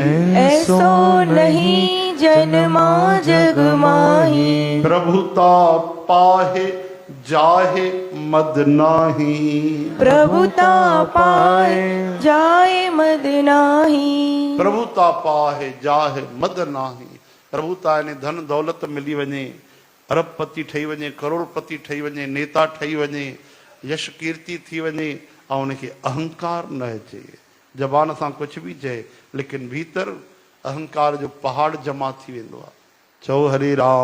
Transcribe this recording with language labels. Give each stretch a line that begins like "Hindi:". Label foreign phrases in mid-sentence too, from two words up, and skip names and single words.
Awadhi: ऐसो नहीं जन्मा जग माही। प्रभुता पाहे जाहे मद नाही। प्रभुता पाए जाए मद नाही। प्रभुता पाहे जाहे मद नाही।
Sindhi: प्रभुता यानी धन दौलत मिली वञे, अरबपति ठही वञे, करोड़पति ठही वञे, नेता ठही वञे, यश कीर्ति थी वञे, ऐं उनखे अहंकार न अचे। ज़बान सां कुझु बि चए, लेकिन भीतर अहंकार जो पहाड़ जमा थी वेंदो आहे। चओ हरे राम।